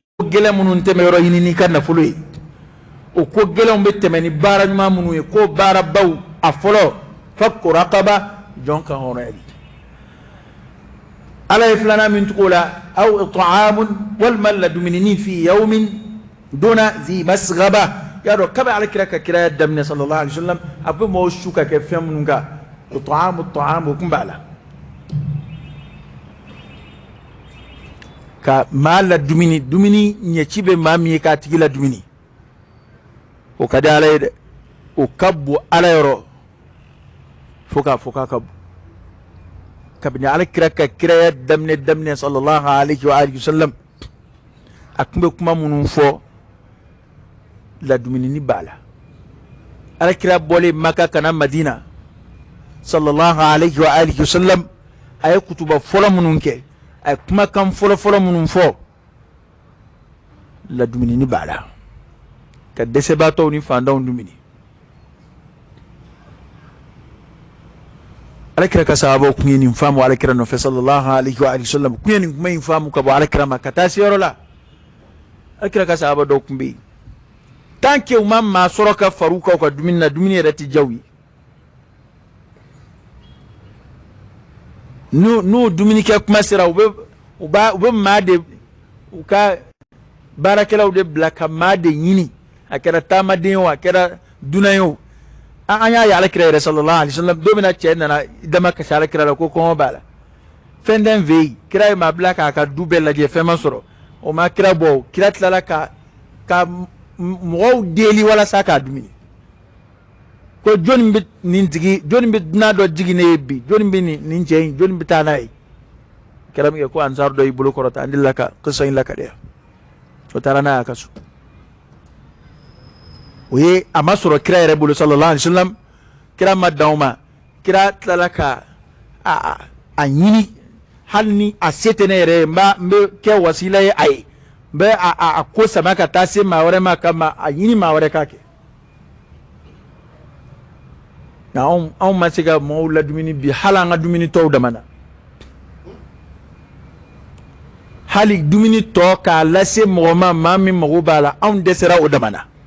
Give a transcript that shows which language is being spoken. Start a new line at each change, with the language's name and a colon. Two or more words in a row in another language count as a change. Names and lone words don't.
Bambara: gɛlɛn minnu tɛmɛ yɔrɔ ɲini n'i ka nafolo ye o ko gɛlɛnw bɛ tɛmɛ ni baara ɲuman minnu ye ko baara baw a fɔlɔ
Arabic: fakku raqaba
Bambara: jɔn ka hɔrɔnyali ala ye filanan min tugu o la
Arabic: aw it'amun
Bambara: walima ladumuni
Arabic: fi yawmin duna zi masghaba
Bambara: y'a dɔn kabi ala kira ka kiraya daminɛ
Arabic: sallallahu alaihi wasallam
Bambara: a bɛ mɔgɔw su ka kɛ fɛn minnu kan it'amu o kun b'a la ka maa la dumuni ɲɛci bɛ maa min ye k'a tigi la dumuni o ka di ala ye dɛ o ka bon ala yɔrɔ fo k'a fɔ k'a ka bon kabini ala kira ka kiraya daminɛ
Arabic: sallallahu alaihi wasallam
Bambara: a tun bɛ kuma minnu fɔ ladumuni b'a la ala kira bɔlen maka kana madina
Arabic: sallallahu alaihi wasallam
Bambara: a ye kutuba fɔlɔ minnu kɛ a ye kumakan fɔlɔ minnu fɔ ladumuni b'a la ka dɛsɛbaatɔw ni fantanw dumuni ala kira ka sahabaw kun ye nin faamu ala kira nɔfɛ
Arabic: sallallahu alaihi wasallam
Bambara: kun ye nin kuma in faamu ka bɔ ala kira ma ka taa se yɔrɔ la alkira ka sahaba dɔ kun bɛ yen
French: tant que
Bambara: u ma maa sɔrɔ ka far'u kan u ka dumuni na dumuni yɛrɛ tɛ diya u ye n'u dumunikɛ kuma sera u bɛ maa de u ka baarakɛlaw de bila ka maa de ɲini a kɛra taamaden ye o a kɛra dunan ye o an y'a ye alakira yɛrɛ
Arabic: sallallahu alaihi wasallam
Bambara: don min na cɛ nana dama kasi alakira la ko kɔngɔ b'a la fɛn tɛ n fɛ yen kira ye maa bila k'a ka du bɛɛ lajɛ fɛn ma sɔrɔ o ma kira bɔ o kira tilala ka mɔgɔw deli walasa k'a dumuni ko jɔnni bɛ nin tigi jɔnni bɛ dunan dɔ jigi ne ye bi jɔnni bɛ nin cɛ in jɔnni bɛ taa n'a ye kira min kɛ ko ansar dɔ y'i bolo kɔrɔta an delila ka kisa in lakariya o taara n'a y'a ka so o ye a ma sɔrɔ kira yɛrɛ bolo
Arabic: sallallahu alaihi wasallam
Bambara: kira ma dan o ma kira tilala ka a ɲini hali ni a se tɛ ne yɛrɛ ye n bɛ kɛ wasila ye a ye n bɛ a ko sama ka taa se maa wɛrɛ ma kama a ɲini maa wɛrɛ k'a kɛ nka anw ma se ka mɔgɔw ladumuni bi hali an ka dumuni tɔw dama na hali dumuni tɔ k'a lase mɔgɔ ma maa min mago b'a la anw dɛsɛra o dama na